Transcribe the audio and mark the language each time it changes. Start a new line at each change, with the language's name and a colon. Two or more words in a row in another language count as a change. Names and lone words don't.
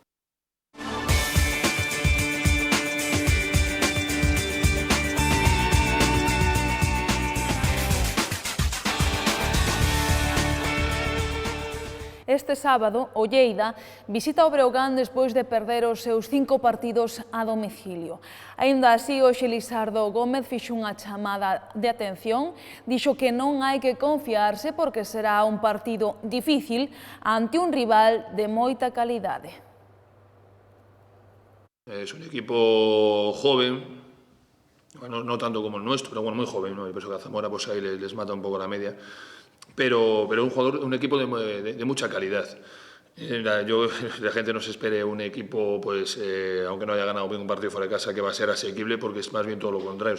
Galician: Este sábado, o Lleida visita o Breogán despois de perder os seus 5 partidos a domicilio. Aínda así, hoxe Lisardo Gómez fixo unha chamada de atención, dixo que non hai que confiarse porque será un partido difícil ante un rival de moita calidade.
Spanish: Es un equipo joven, bueno, no tanto como el nuestro, pero bueno, muy joven, ¿no? Yo pienso que a Zamora pues ahí les mata un poco la media. Pero un equipo de mucha calidad. La gente no se espere un equipo, pues, aunque no haya ganado bien un partido fuera de casa, que va a ser asequible, porque es más bien todo lo contrario.